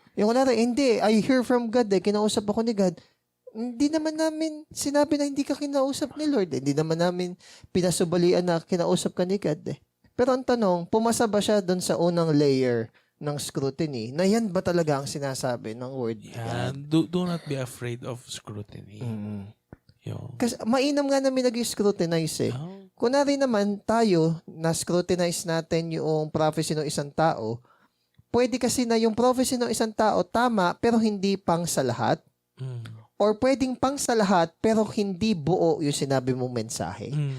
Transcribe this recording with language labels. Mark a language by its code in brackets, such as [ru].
[tl] Yung kunwari, hindi, I hear from God kinausap ako ni God. Hindi naman namin sinabi na hindi ka kinausap ni Lord. Hindi naman namin pinasubalian na kinausap ka ni God Pero ang tanong, pumasa ba siya doon sa unang layer ng scrutiny na yan ba talaga ang sinasabi ng word? [en] Do not be afraid of scrutiny. [tl] Kasi mainam nga namin nag-scrutinize Kunwari naman tayo, na-scrutinize natin yung prophecy ng isang tao, pwede kasi na yung prophecy ng isang tao tama pero hindi pang sa lahat. Or pwedeng pang sa lahat pero hindi buo yung sinabi mong mensahe.